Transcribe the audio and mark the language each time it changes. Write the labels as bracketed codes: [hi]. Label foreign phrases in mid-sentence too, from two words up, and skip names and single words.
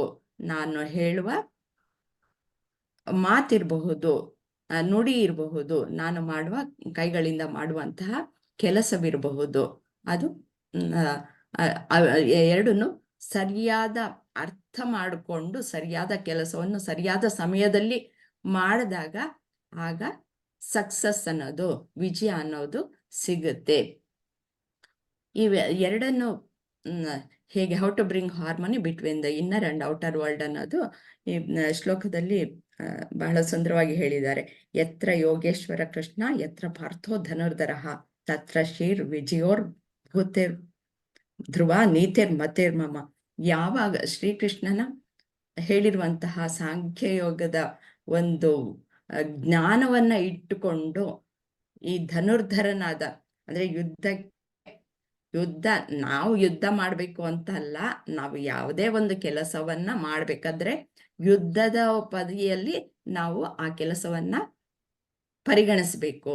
[kn] ನಾನು ಹೇಳುವ ಮಾತಿರಬಹುದು, ನುಡಿ ಇರಬಹುದು, ನಾನು ಮಾಡುವ ಕೈಗಳಿಂದ ಮಾಡುವಂತಹ ಕೆಲಸವಿರಬಹುದು, ಅದು ಎರಡನ್ನು ಸರಿಯಾದ ಅರ್ಥ ಮಾಡಿಕೊಂಡು ಸರಿಯಾದ ಕೆಲಸವನ್ನು ಸರಿಯಾದ ಸಮಯದಲ್ಲಿ ಮಾಡಿದಾಗ ಆಗ ಸಕ್ಸಸ್ ಅನ್ನೋದು, ವಿಜಯ ಅನ್ನೋದು ಸಿಗುತ್ತೆ. ಎರಡನ್ನು ಹೇಗೆ [en] how to bring harmony between the inner and outer world [kn] ಅನ್ನೋದು ಈ ಶ್ಲೋಕದಲ್ಲಿ ಬಹಳ ಸುಂದರವಾಗಿ ಹೇಳಿದ್ದಾರೆ. [sa] ಯತ್ರ ಯೋಗೇಶ್ವರ ಕೃಷ್ಣ ಯತ್ರ ಪಾರ್ಥೋ ಧನುರ್ಧರಃ ತತ್ರ ಶ್ರೀರ್ ವಿಜಯೋರ್ ಭೂತಿರ್ ಧ್ರುವ ನೀತಿರ್ ಮತಿರ್ಮಮ. [kn] ಯಾವಾಗ ಶ್ರೀಕೃಷ್ಣನ ಹೇಳಿರುವಂತಹ ಸಾಂಖ್ಯಯೋಗದ ಒಂದು ಜ್ಞಾನವನ್ನ ಇಟ್ಟುಕೊಂಡು ಈ ಧನುರ್ಧರನಾದ, ಅಂದ್ರೆ ಯುದ್ಧ ನಾವು ಯುದ್ಧ ಮಾಡ್ಬೇಕು ಅಂತ ಅಲ್ಲ, ನಾವು ಯಾವುದೇ ಒಂದು ಕೆಲಸವನ್ನ ಮಾಡ್ಬೇಕಾದ್ರೆ ಯುದ್ಧದ ಪದವಿಯಲ್ಲಿ ನಾವು ಆ ಕೆಲಸವನ್ನ ಪರಿಗಣಿಸಬೇಕು.